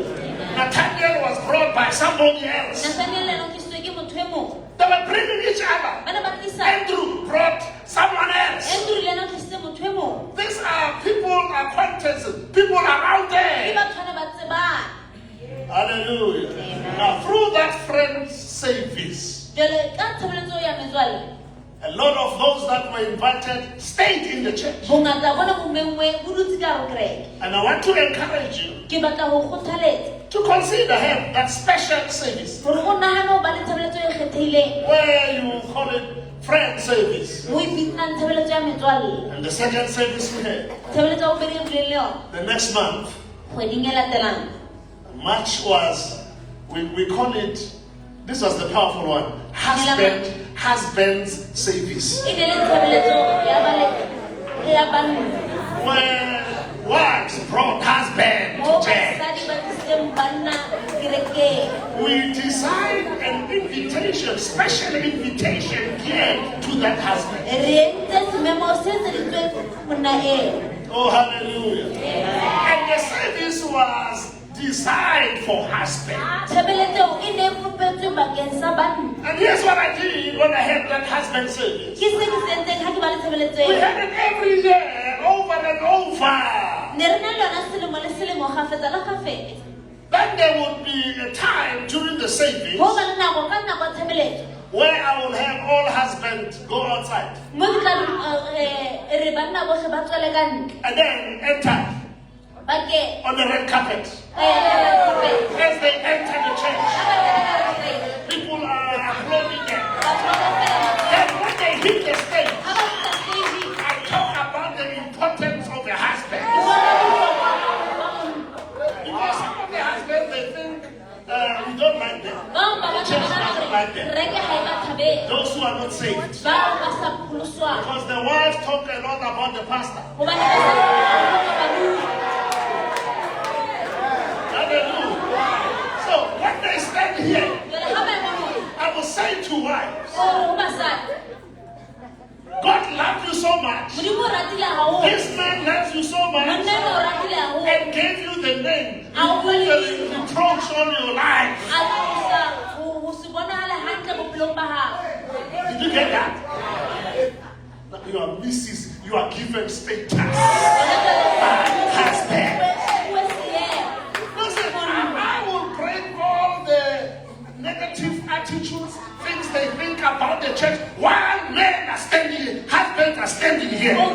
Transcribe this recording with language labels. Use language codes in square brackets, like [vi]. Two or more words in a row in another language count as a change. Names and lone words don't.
[en] Nathaniel was brought by somebody else. They were bringing each other. Andrew brought someone else. These are people, acquaintances, people around there. Hallelujah. Now, through that friend service, [st] Jwale ka tshebeletso ya metswalle, [en] a lot of those that were invited stayed in the church. [st] bongata bona bo mengwe bo dutse ka hare ho kereke. [en] And I want to encourage you [st] Ke batla ho kgothaletsa [en] to consider having that special service [st] hore o nahane ho ba le tshebeletso e kgethehileng, [en] where you call it friend service. [st] o e bitsang tshebeletso ya metswalle. [en] And the second service we had [st] Tshebeletso ya bobedi e bileng le yona [en] the next month, [st] kgweding e latelang. [en] March was, we call it, this was the powerful one, husband's service. [st] E ne le tshebeletso ya banna, [en] Where wives brought husband [st] moo [en] to church. [st] basadi ba tlisitseng banna kerekeng. [en] We designed an invitation, special invitation geared to that husband. [st] Re entse sememo se etseditsweng monna eo. [en] Oh, hallelujah. And the service was designed for husband. [st] Tshebeletso e ne e fopetswe bakeng sa banna. [en] And here's what I did when I had that husband service. [st] Ke se ke se entseng ha ke ba le tshebeletso [en] We [st] eo. [en] had it every year, over and over. [st] Ne re na le yona selemo le selemo kgafetsa le kgafetsa. [en] Then there would be a time during the service [st] Ho ba le nako ka nako ya tshebeletso. [en] where I will have all husbands go outside [st] Moo ke tla re banna bohle ba tswele ka ntle. [en] and then enter [st] Ba ke [en] on the red carpet. [st] ba ya ka hara kereke. [en] As they enter the church, [st] Ha ba kena ka hara kereke, [en] people are applauding them. [st] batho ba ka fela. [en] Then when they hit the stage, [st] Ha ba fihla stage, [en] I talk about the importance of the husband. [st] ke bona bohlokwa ba monna. [en] Because some of the husbands, they think we don't like them. [st] Bang ba batla ba nahana hore kereke ha e ba thabele. [en] Those who are not saved. [st] Bao ba sa pholoswang. [en] Because the wives talk a lot about the pastor. [st] Hobane ba sa pholoswa barui. [en] Hallelujah. So when they stand here, [st] Jwale ha ba e bona hore, [en] I will say to wives, [st] o re ho basadi, [en] God loved you so much. [st] Modimo o ratile haholo. [en] This man loves you so much [st] Monna enwa o ratile haholo. [en] and gave you the name. I will You put the reproach on your life. [st] A tlosa ho se bonahale hantle bophelong ba hao. [en] Did you get that? You are Mrs. You are given status. Husband. Listen, I will break all the negative attitudes, things they think about the church, while men are standing, husbands are standing here.